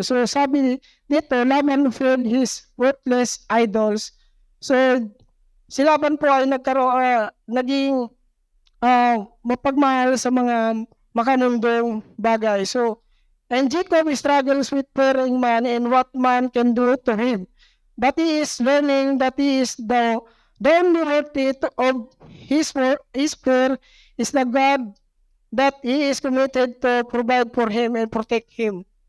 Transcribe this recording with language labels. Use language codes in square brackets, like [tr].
[en] So, [tl] sabi dito, [en] Laman feared his worthless idols. [tl] So, si Laban po ay naging mapagmahal sa mga makanundong bagay. [en] So, and Jacob struggles with fearing man and what man can do to him. But he is learning that he is the only worthy of his fear is the God that he is committed to provide for him and protect him.